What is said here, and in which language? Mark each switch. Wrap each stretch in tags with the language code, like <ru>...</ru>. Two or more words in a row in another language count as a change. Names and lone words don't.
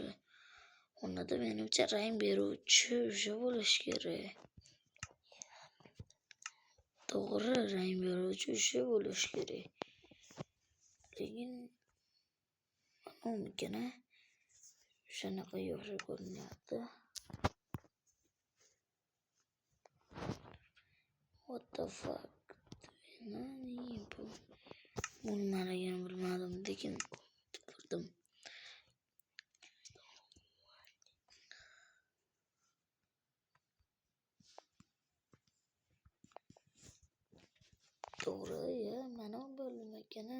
<uz>Onda menimcha rang beruvchi o'sha bo'lishi kerak. To'g'ri, rang beruvchi o'sha bo'lishi kerak. Lekin mumkin-a? Shunaqa yo'q ko'rinyapti.</uz> <en>What the fuck?</en> <uz>Nimaligini bilmadim, lekin ko'rdim. To'g'ri, mana bo'lim ekani.</uz>